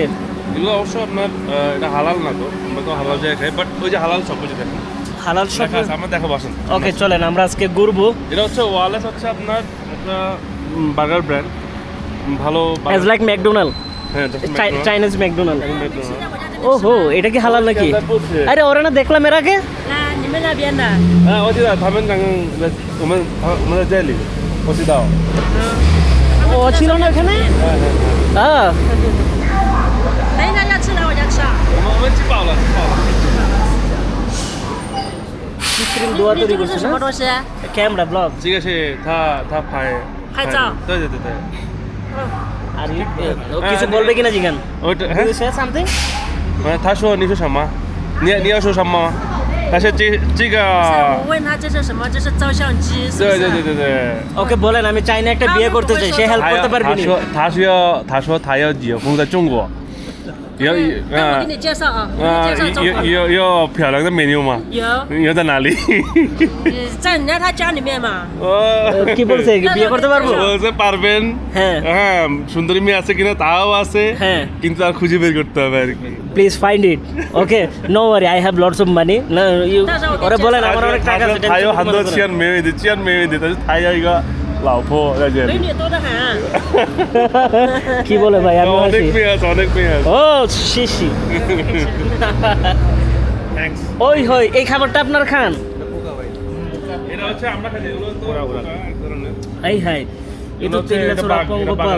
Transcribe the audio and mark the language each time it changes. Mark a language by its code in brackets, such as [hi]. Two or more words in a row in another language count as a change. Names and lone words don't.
[bn] এগুলো অবশ্য আপনার এটা হালাল না, তো আমরা তো হালাল জায়গায় খাই, বাট ওই যে হালাল সব কিছু দেখেন, হালাল সব। আমরা দেখাবো আসেন। ওকে চলেন আমরা আজকে ঘুরবো। এটা হচ্ছে ওয়ালেস, হচ্ছে আপনার একটা [en] burger brand, [bn] ভালো [en] as like McDonald, [bn] হ্যাঁ, [en] Chinese McDonald. [bn] ওহো, এটা কি হালাল নাকি? আরে ওরা না দেখলাম এর আগে। [zh] 那你们那边的？ হ্যাঁ,我知道他们刚刚我们在这里，我知道。 [bn] ও ছিল না এখানে? হ্যাঁ, [zh] 等一下要吃来我家吃啊。我们吃饱了，吃饱了。 [bn] কৃত্রিম দোয়া [zh] 你 [bn] তৈরি [zh] 这个 [bn] করছে [zh] 是什 [bn] না? [zh] 么东西？ [en] camera blog. [zh] 这个是他拍照。对对对对。 [bn] আর ও কিছু বলবে কিনা জিগান? [zh] 我这 [en] You say something? [zh] 他说你说什么？你要说什么？但是这个我问他这是什么？这是照相机，是不是？对对对对对。 [bn] ওকে বলেন আমি চাইনা একটা বিয়ে করতে চাই, সে হেল্প করতে পারবে নি? [zh] 他说他要结婚在中国，要那我给你介绍啊，我给你介绍中国。要漂亮的美妞吗？要在哪里？在人家他家里面嘛。 [bn] কি বলছে বিয়ে করতে পারবো? বলতে পারবেন। হ্যাঁ হ্যাঁ, সুন্দরী মেয়ে আছে কিনা তাও আছে, হ্যাঁ, কিন্তু আর খুঁজে বের করতে হবে আর কি। [en] Please find it. Okay no worry, I have lots of money. [bn] ওরে বলেন আমার অনেক টাকা আছে, [zh] 他有很多钱没问题，钱没问题，但是他要一个老婆再见美女多得很。 [bn] কি বলে ভাই আমি অনেক আসি মেয়ে আছে অনেক মেয়ে আছে ও শিশি থ্যাঙ্কস ওই হই এই খাবারটা আপনার খান এটা হচ্ছে আমরা খাই এগুলো তো এক ধরনের এই হাই এই তো তেল চোরা পঙ্গপাল